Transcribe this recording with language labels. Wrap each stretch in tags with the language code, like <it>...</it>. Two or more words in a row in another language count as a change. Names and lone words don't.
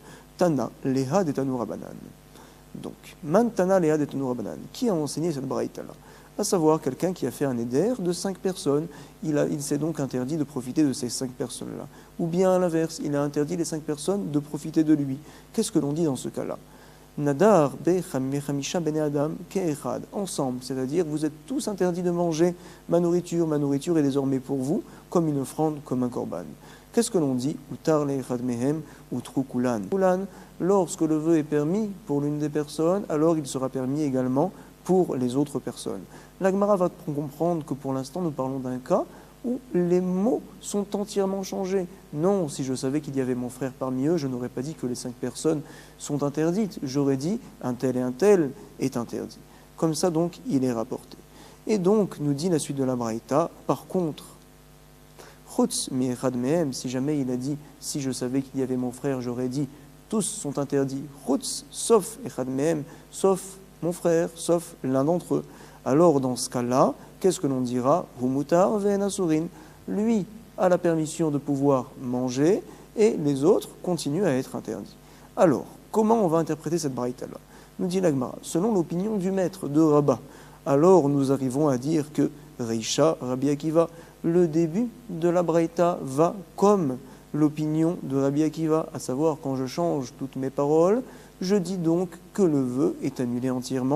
<arc>תנא להא דתנו רבנן. Donc, מאן תנא להא דתנו רבנן.</arc> <fr>Qui a enseigné cette Braïta-là ? À savoir quelqu'un qui a fait un éder de 5 personnes. Il s'est donc interdit de profiter de ces 5 personnes-là. Ou bien à l'inverse, il a interdit les 5 personnes de profiter de lui. Qu'est-ce que l'on dit dans ce cas-là ?</fr> <he>נדר בחמישה בני אדם כאחד,</he> <fr>ensemble, c'est-à-dire vous êtes tous interdits de manger ma nourriture est désormais pour vous comme une offrande, comme un korban. Qu'est-ce que l'on dit ?</fr> <he>הותר לאחד מהם הותרו כולן.</he> <fr>Lorsque le vœu est permis pour l'une des personnes, alors il sera permis également pour les autres personnes. La Gemara va comprendre que pour l'instant nous parlons d'un cas où les mots sont entièrement changés. Non, si je savais qu'il y avait mon frère parmi eux, je n'aurais pas dit que les 5 personnes sont interdites. J'aurais dit un tel est interdit. Comme ça, donc, il est rapporté. Et donc, nous dit la suite de la Braïta, par contre,</fr> <he>חוץ מאחד מהם,</he> <fr>si jamais il a dit, si je savais qu'il y avait mon frère, j'aurais dit, tous sont interdits.</fr> <he>חוץ, sauf אחד מהם,</he> <fr>sauf mon frère, sauf l'un d'entre eux. Alors, dans ce cas-là, qu'est-ce que l'on dira ?</fr> <he>הוא מותר והן אסורין.</he> <fr>Lui a la permission de pouvoir manger et les autres continuent à être interdits. Alors, comment on va interpréter cette braïta-là ? Nous dit la Gemara, selon l'opinion du maître de Rabba, alors nous arrivons à dire que Reisha, Rabbi Akiva, le début de la braïta va comme l'opinion de Rabbi Akiva, à savoir quand je change toutes mes paroles, je dis donc que le vœu est annulé entièrement.</fr>